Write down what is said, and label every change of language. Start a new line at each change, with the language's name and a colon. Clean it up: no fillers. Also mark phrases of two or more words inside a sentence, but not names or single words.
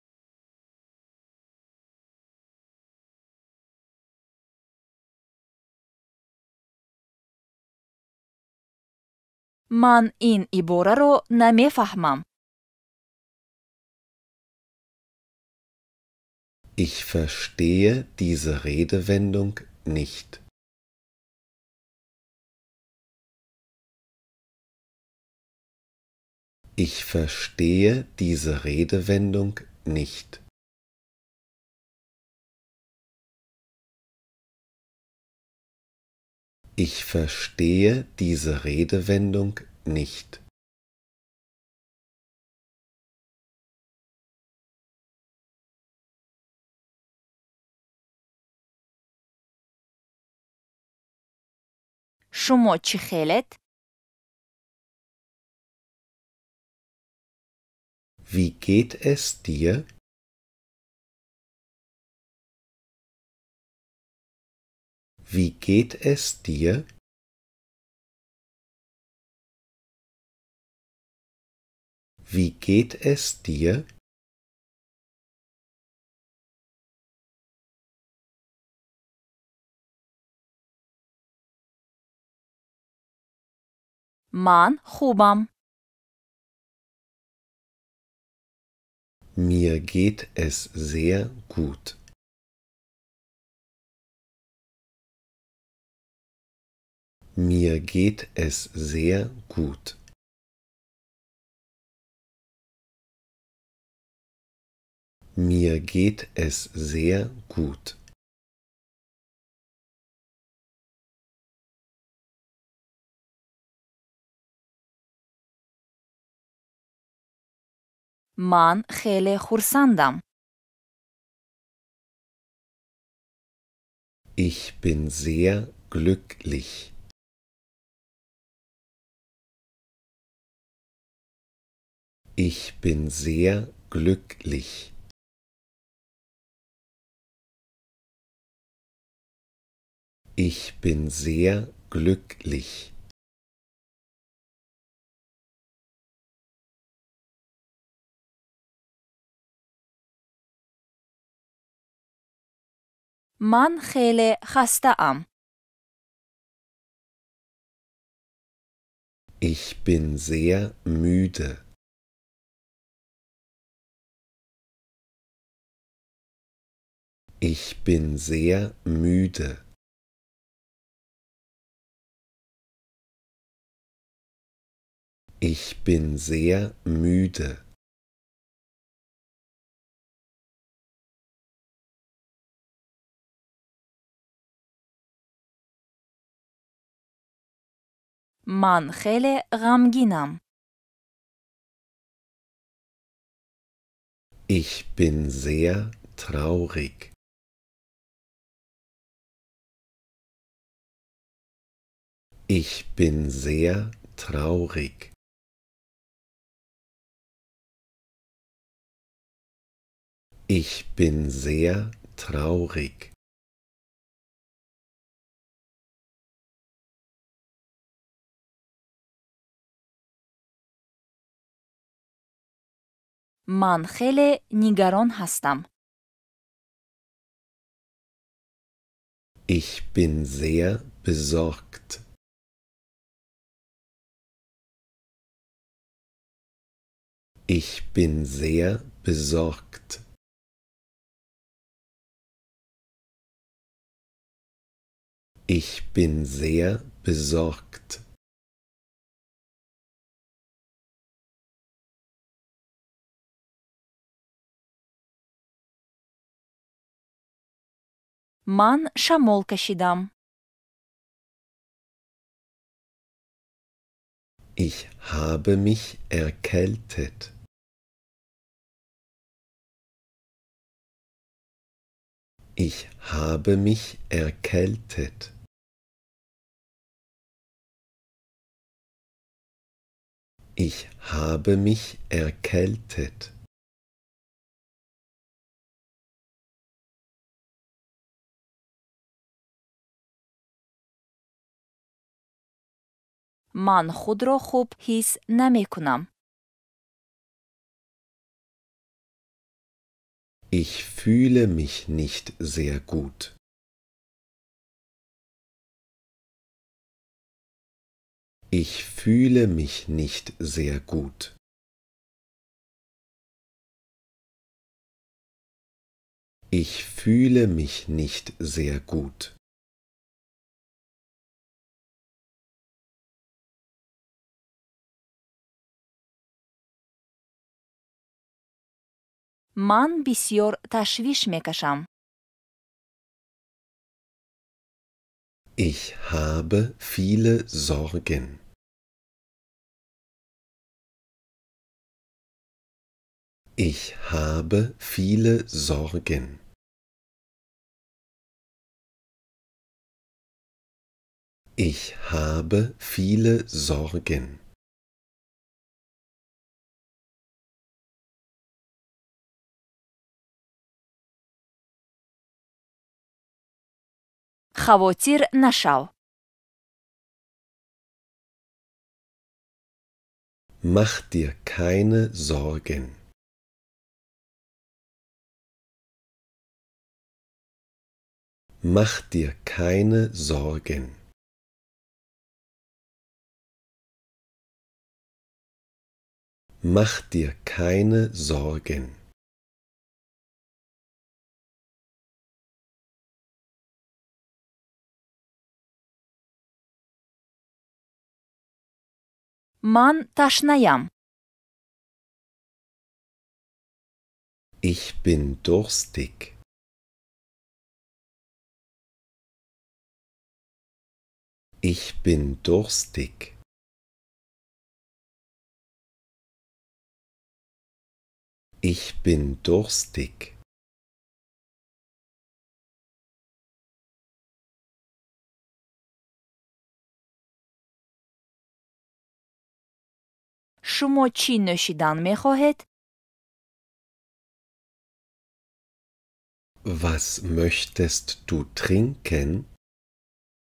Tajik: ман ин ибораро намефаҳмам.
German: Ich verstehe diese Redewendung nicht. Ich verstehe diese Redewendung nicht. Ich verstehe diese Redewendung nicht.
Tajik: шумо чӣ хелед?
German: Wie geht es dir? Wie geht es dir? Wie geht es dir?
Tajik: ман хубам.
German: Mir geht es sehr gut. Mir geht es sehr gut. Mir geht es sehr gut.
Tajik: ман хеле хурсандам.
German: Ich bin sehr glücklich. Ich bin sehr glücklich. Ich bin sehr glücklich.
Persian: من خیلی خسته‌ام.
German: Ich bin sehr müde. Ich bin sehr müde. Ich bin sehr müde.
Persian: من خیلی غمگینم.
German: Ich bin sehr traurig. Ich bin sehr traurig. Ich bin sehr traurig.
Persian: من خیلی نگران هستم.
German: Ich bin sehr besorgt. Ich bin sehr besorgt. Ich bin sehr besorgt.
Persian: من شمال کشیدم.
German: Ich habe mich erkältet. Ich habe mich erkältet. Ich habe mich erkältet.
Persian: من خود را خوب حس نمی کنم.
German: Ich fühle mich nicht sehr gut. Ich fühle mich nicht sehr gut. Ich fühle mich nicht sehr gut.
Persian: من بسیار تشویش می کشم.
German: Ich habe viele Sorgen. Ich habe viele Sorgen. Ich habe viele Sorgen.
Persian: خواطر نشو.
German: Mach dir keine Sorgen. Mach dir keine Sorgen. Mach dir keine Sorgen.
Persian: من تشنه‌ام.
German: Ich bin durstig. Ich bin durstig. Ich bin durstig.
Persian: شما چی نوشیدن می خواهید؟
German: Was möchtest du trinken?